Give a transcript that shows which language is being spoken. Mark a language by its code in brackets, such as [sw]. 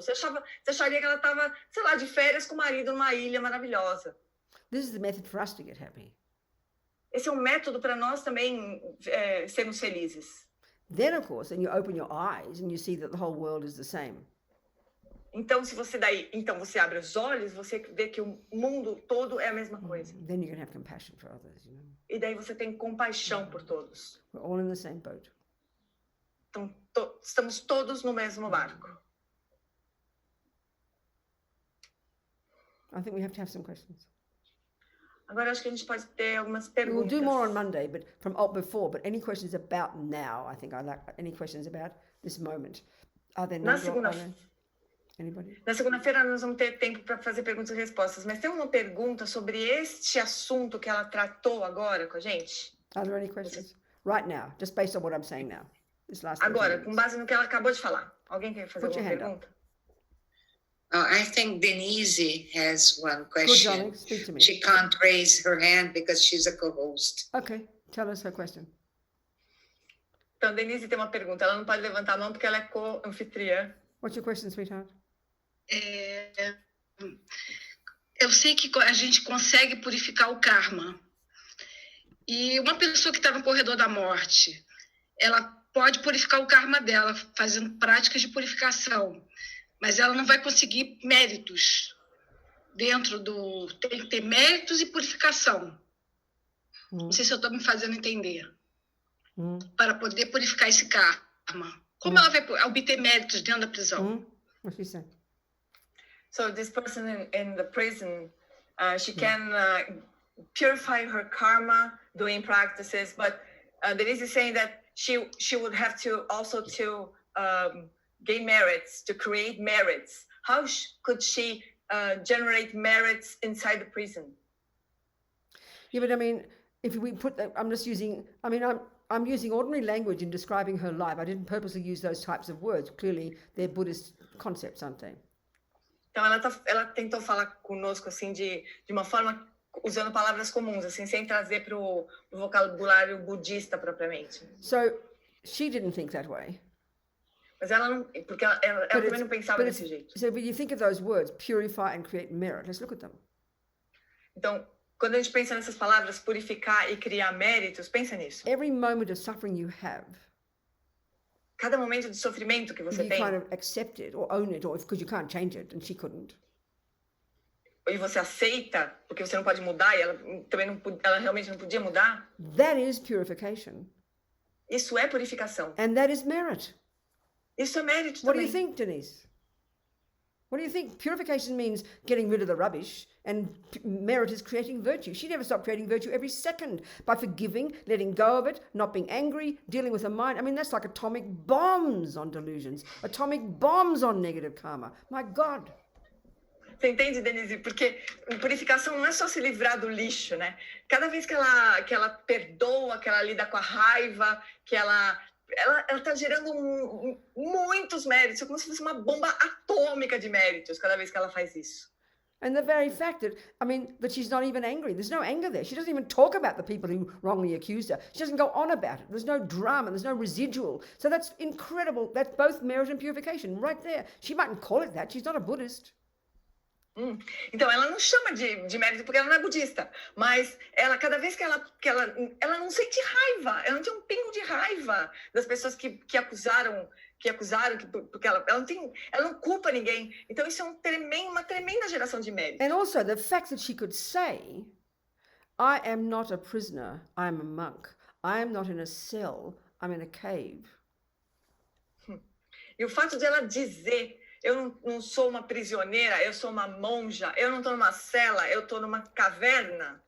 [pt] Você acharia que ela estava, sei lá, de férias com o marido numa ilha maravilhosa. [en] This is the method for us to get happy. [pt] Esse é um método para nós também sermos felizes. [en] Then, of course, then you open your eyes and you see that the whole world is the same. [pt] Então, você abre os olhos, você vê que o mundo todo é a mesma coisa. [en] Then you can have compassion for others, [pt] E daí você tem compaixão por todos. [en] We're all in the same boat. [pt] Então, estamos todos no mesmo barco. [en] I think we have to have some questions. [pt] Agora acho que a gente pode ter algumas [en] We'll [pt] perguntas. [en] do more on Monday, but but any questions about now? I think I like any questions about this moment. Are there none? Anybody? [pt] Na segunda-feira nós vamos ter tempo para fazer perguntas e respostas, mas tem uma pergunta sobre este assunto que ela tratou agora com a gente? [en] Are there any questions? Right now, just based on what I'm saying now. This last [pt] Agora, com base no que ela acabou de falar. Alguém quer fazer [en] Put [pt] alguma [en] your hand [pt] pergunta? [en] I think Denise has one Good, question. Johnny, speak to me. She can't raise her hand because she's a co-host. Okay, tell us her question. [pt] Então, Denise tem uma pergunta. Ela não pode levantar a mão porque ela é co-anfitriã. [en] What's your question, sweetheart? [pt] Eu sei que a gente consegue purificar o karma. E uma pessoa que está no corredor da morte, ela pode purificar o karma dela fazendo práticas de purificação, mas ela não vai conseguir méritos dentro do... Tem que ter méritos e purificação. Não sei se eu estou me fazendo entender. Para poder purificar esse karma. Como ela vai obter méritos dentro da prisão? [en] What she said? So this person in the prison, she can purify her karma doing practices, but Denise is saying that she would have to also to gain merits, to create merits. How could she generate merits inside the prison? Yeah, but I mean, if we put that, I'm using ordinary language in describing her life. I didn't purposely use those types of words. Clearly, they're Buddhist concepts, aren't they? [pt] Então ela tentou falar conosco assim de uma forma usando palavras comuns, assim, sem trazer para o vocabulário budista propriamente. [en] So she didn't think that way. [pt] Mas ela não, porque ela também não pensava desse jeito. [en] So when you think of those words, purify and create merit, let's look at them. [pt] Então, quando a gente pensa nessas palavras, purificar e criar méritos, pensa nisso. [en] Every moment of suffering you have, [pt] cada momento de sofrimento que você [en] you [pt] tem, [en] kind of accept it or own it, or because you can't change it, and she couldn't. [pt] e você aceita, porque você não pode mudar, e ela também não, ela realmente não podia mudar. [en] That is purification. [pt] Isso é purificação. [en] And that is merit. [pt] Isso é mérito [en] What [pt] também. [en] do you think, Denise? What do you think? Purification means getting rid of the rubbish, and merit is creating virtue. She never stopped creating virtue every second by forgiving, letting go of it, not being angry, dealing with her mind. I mean, that's like atomic bombs on delusions, atomic bombs on negative karma. My God. [pt] Você entende, Denise? Porque purificação não é só se livrar do lixo, né? Cada vez que ela perdoa, que ela lida com a raiva, que ela está gerando muitos méritos, é como se fosse uma bomba atômica de méritos cada vez que ela faz isso. [en] And the very fact that she's not even angry. There's no anger there. She doesn't even talk about the people who wrongly accused her. She doesn't go on about it. There's no drama. There's no residual. So that's incredible. That's both merit and purification right there. She mightn't call it that. She's not a Buddhist. [pt] Então, ela não chama de mérito porque ela não é budista, mas ela, cada vez que ela não sente raiva, ela não tem um pingo de raiva das pessoas que acusaram, porque ela não culpa ninguém. Então, isso é uma tremenda geração de mérito. [en] And also the fact that she could say, I am not a prisoner, I am a monk. I am not in a cell, I'm in a cave. [pt] E o fato de ela dizer, eu não sou uma prisioneira, eu sou uma monja, eu não estou numa cela, eu estou numa caverna.